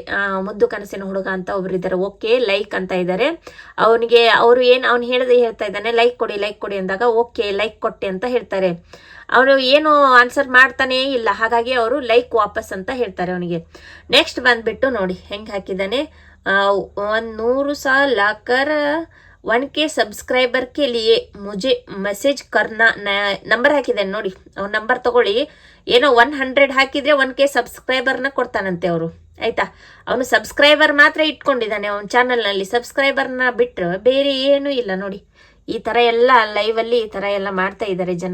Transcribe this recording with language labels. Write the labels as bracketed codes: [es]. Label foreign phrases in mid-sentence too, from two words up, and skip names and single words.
[kn] ಮುದ್ದು ಕನಸಿನ ಹುಡುಗ ಅಂತ ಒಬ್ರು ಇದ್ದಾರೆ. [en] OK like [kn] ಅಂತ ಇದ್ದಾರೆ. ಅವನಿಗೆ ಅವ್ನು ಹೇಳ್ತಾ ಇದ್ದಾನೆ ಲೈಕ್ ಕೊಡಿ ಅಂದಾಗ [en] OK like [kn] ಕೊಟ್ಟೆ ಅಂತ ಹೇಳ್ತಾರೆ. ಅವನು ಏನು ಆನ್ಸರ್ ಮಾಡ್ತಾನೇ ಇಲ್ಲ, ಹಾಗಾಗಿ ಅವರು ಲೈಕ್ ವಾಪಸ್ ಅಂತ ಹೇಳ್ತಾರೆ ಅವನಿಗೆ. ನೆಕ್ಸ್ಟ್ ಬಂದ್ಬಿಟ್ಟು ನೋಡಿ ಹೆಂಗೆ ಹಾಕಿದ್ದಾನೆ, [hi] 100 साल लाकर 1K सब्सक्राइबर के लिए मुझे मैसेज करना [kn] ನಂಬರ್ ಹಾಕಿದ್ದೇನೆ ನೋಡಿ. ಅವ್ನ ನಂಬರ್ ತಗೊಳ್ಳಿ. ಏನೋ 100 ಹಾಕಿದ್ರೆ 1K ಸಬ್ಸ್ಕ್ರೈಬರ್ನ ಕೊಡ್ತಾನಂತೆ ಅವರು, ಆಯ್ತಾ. ಅವನು ಸಬ್ಸ್ಕ್ರೈಬರ್ ಮಾತ್ರ ಇಟ್ಕೊಂಡಿದ್ದಾನೆ ಅವನ ಚಾನಲ್ನಲ್ಲಿ, ಸಬ್ಸ್ಕ್ರೈಬರ್ನ ಬಿಟ್ಟರೆ ಬೇರೆ ಏನೂ ಇಲ್ಲ ನೋಡಿ. ಈ ಥರ ಎಲ್ಲ ಲೈವಲ್ಲಿ ಈ ಥರ ಎಲ್ಲ ಮಾಡ್ತಾ ಇದ್ದಾರೆ ಜನ.